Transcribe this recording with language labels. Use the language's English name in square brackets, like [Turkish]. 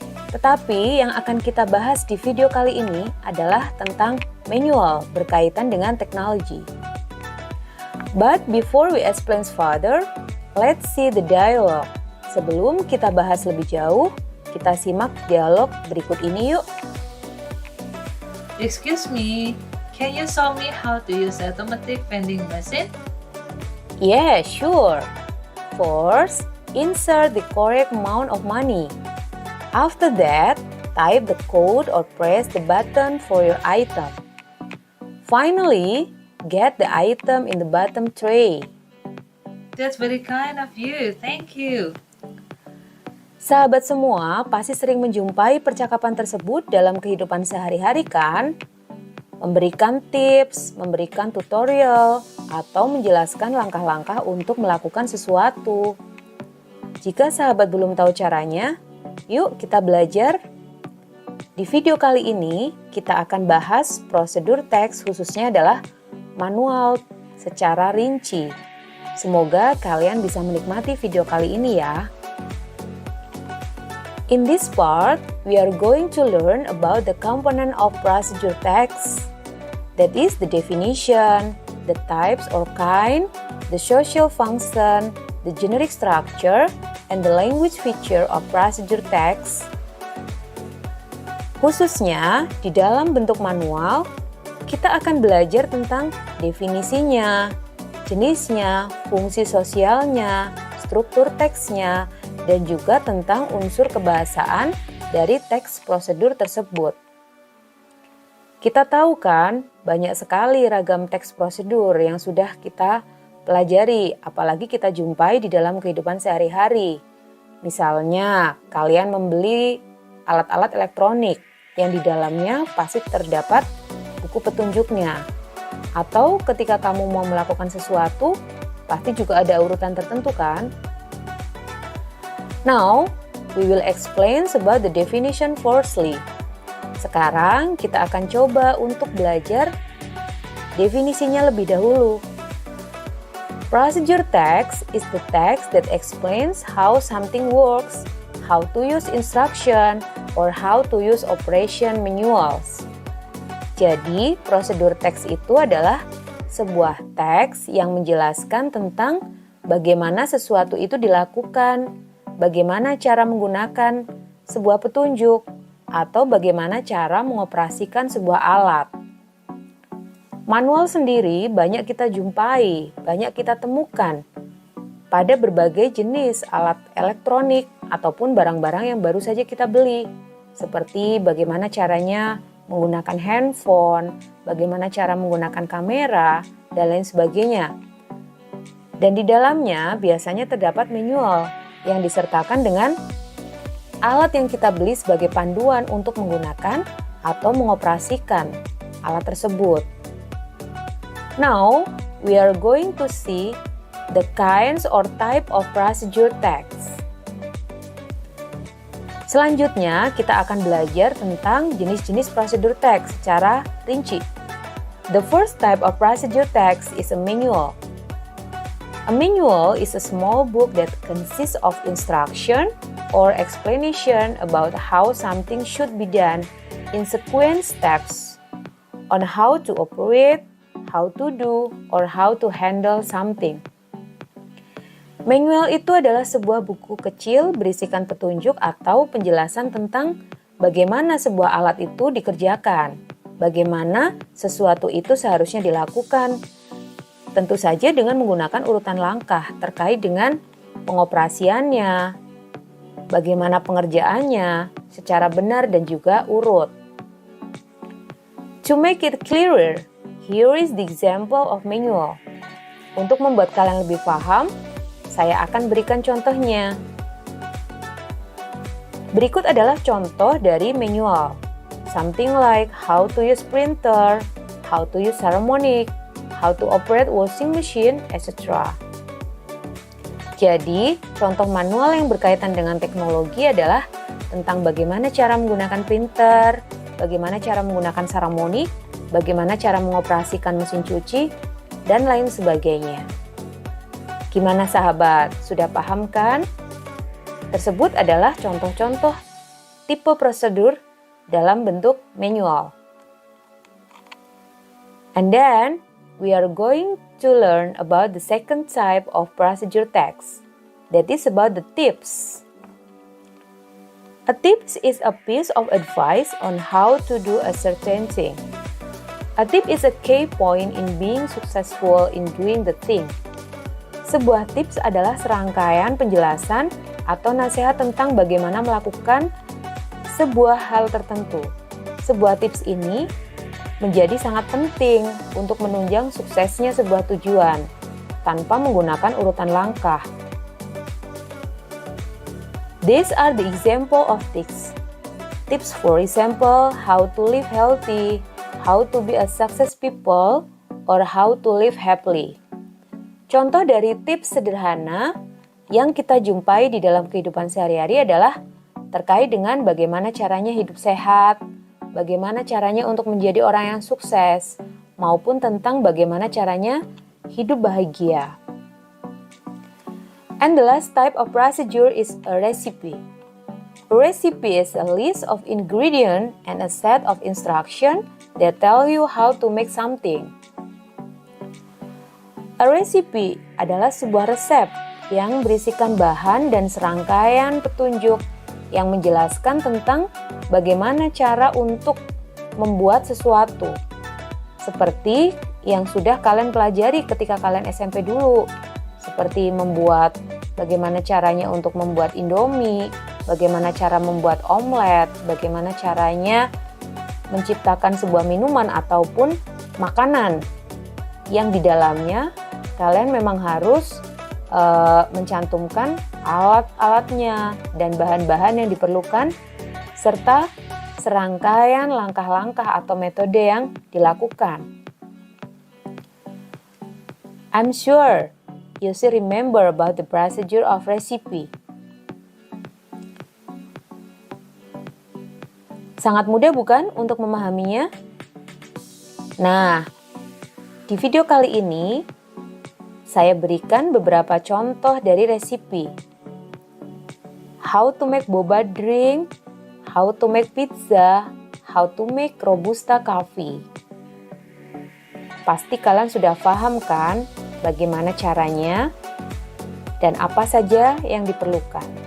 [Indonesian] Tetapi yang akan kita bahas di video kali ini adalah tentang manual berkaitan dengan teknologi. [English] But before we explain further, let's see the dialogue. [Indonesian] Sebelum kita bahas lebih jauh, kita simak dialog berikut ini yuk. [English] Excuse me, can you show me how to use automatic vending machine? Yeah, sure. First, insert the correct amount of money. After that, type the code or press the button for your item. Finally, get the item in the bottom tray. That's very kind of you, thank you. [Indonesian] Sahabat semua pasti sering menjumpai percakapan tersebut dalam kehidupan sehari-hari kan? Memberikan tips, memberikan tutorial, atau menjelaskan langkah-langkah untuk melakukan sesuatu. Jika sahabat belum tahu caranya, yuk kita belajar. Di video kali ini, kita akan bahas prosedur teks khususnya adalah manual secara rinci. Semoga kalian bisa menikmati video kali ini ya. [English] In this part, we are going to learn about the component of procedure text. That is the definition, the types or kind, the social function, the generic structure, and the language feature of procedure text. [Indonesian] Khususnya di dalam bentuk manual, kita akan belajar tentang definisinya, jenisnya, fungsi sosialnya, struktur teksnya, dan juga tentang unsur kebahasaan dari teks prosedur tersebut. Kita tahu kan, banyak sekali ragam teks prosedur yang sudah kita pelajari, apalagi kita jumpai di dalam kehidupan sehari-hari. Misalnya, kalian membeli alat-alat elektronik yang di dalamnya pasti terdapat buku petunjuknya. Atau ketika kamu mau melakukan sesuatu, pasti juga ada urutan tertentu kan? [English] Now, we will explain about the definition firstly. [Indonesian] Sekarang kita akan coba untuk belajar definisinya lebih dahulu. [English] Procedure text is the text that explains how something works, how to use instruction, or how to use operation manuals. [Indonesian] Jadi, prosedur teks itu adalah sebuah teks yang menjelaskan tentang bagaimana sesuatu itu dilakukan, bagaimana cara menggunakan sebuah petunjuk, atau bagaimana cara mengoperasikan sebuah alat. Manual sendiri banyak kita jumpai, banyak kita temukan pada berbagai jenis alat elektronik ataupun barang-barang yang baru saja kita beli. Seperti bagaimana caranya menggunakan handphone, bagaimana cara menggunakan kamera, dan lain sebagainya. Dan di dalamnya biasanya terdapat manual yang disertakan dengan alat yang kita beli sebagai panduan untuk menggunakan atau mengoperasikan alat tersebut. [English] Now, we are going to see the kinds or type of procedure text. [Indonesian] Selanjutnya, kita akan belajar tentang jenis-jenis prosedur teks secara rinci. [English] The first type of procedure text is a manual. A manual is a small book that consists of instruction or explanation about how something should be done in sequence steps on how to operate, how to do, or how to handle something. [Indonesian] Manual itu adalah sebuah buku kecil berisikan petunjuk atau penjelasan tentang bagaimana sebuah alat itu dikerjakan, bagaimana sesuatu itu seharusnya dilakukan. Tentu saja dengan menggunakan urutan langkah terkait dengan pengoperasiannya, bagaimana pengerjaannya secara benar dan juga urut. [English] To make it clearer, here is the example of manual. [Indonesian] Untuk membuat kalian lebih paham, saya akan berikan contohnya. Berikut adalah contoh dari manual. [English] Something like how to use printer, how to use harmonic, how to operate washing machine, etc. [Indonesian] Jadi, contoh manual yang berkaitan dengan teknologi adalah tentang bagaimana cara menggunakan printer, bagaimana cara menggunakan harmonic, bagaimana cara mengoperasikan mesin cuci, dan lain sebagainya. Gimana sahabat, sudah paham kan? Tersebut adalah contoh-contoh tipe prosedur dalam bentuk manual. [English] And then, we are going to learn about the second type of procedure text. That is about the tips. A tips is a piece of advice on how to do a certain thing. A tip is a key point in being successful in doing the thing. [Indonesian] Sebuah tips adalah serangkaian penjelasan atau nasihat tentang bagaimana melakukan sebuah hal tertentu. Sebuah tips ini menjadi sangat penting untuk menunjang suksesnya sebuah tujuan tanpa menggunakan urutan langkah. [English] These are the example of tips. Tips for example, how to live healthy, how to be a success people, or how to live happily. [Indonesian] Contoh dari tips sederhana yang kita jumpai di dalam kehidupan sehari-hari adalah terkait dengan bagaimana caranya hidup sehat, bagaimana caranya untuk menjadi orang yang sukses, maupun tentang bagaimana caranya hidup bahagia. [English] And the last type of procedure is a recipe. A recipe is a list of ingredients and a set of instructions that tell you how to make something. A recipe [Indonesian] adalah sebuah resep yang berisikan bahan dan serangkaian petunjuk yang menjelaskan tentang bagaimana cara untuk membuat sesuatu. Seperti yang sudah kalian pelajari ketika kalian SMP dulu. Seperti bagaimana caranya untuk membuat Indomie, bagaimana cara membuat omelet, bagaimana caranya menciptakan sebuah minuman ataupun makanan yang di dalamnya kalian memang harus mencantumkan alat-alatnya dan bahan-bahan yang diperlukan serta serangkaian langkah-langkah atau metode yang dilakukan. [English] I'm sure you still remember about the procedure of recipe. [Indonesian] Sangat mudah bukan untuk memahaminya? Nah, di video kali ini saya berikan beberapa contoh dari resipi. [English] How to make boba drink, how to make pizza, how to make robusta coffee. [Indonesian] Pasti kalian sudah paham kan bagaimana caranya dan apa saja yang diperlukan.